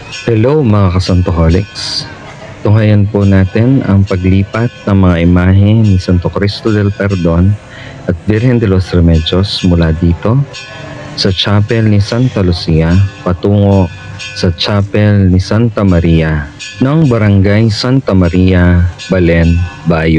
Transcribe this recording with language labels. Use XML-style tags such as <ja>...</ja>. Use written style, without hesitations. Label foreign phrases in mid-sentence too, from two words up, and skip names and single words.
<tl>Hello mga kasantoholics! Tunghayan po natin ang paglipat ng mga imahe ni Santo Cristo del Perdon at Virgen de los Remedios mula dito sa Chapel ni Santa Lucia patungo sa Chapel ni Santa Maria ng Barangay Santa Maria, Balen, Bayo.</tl>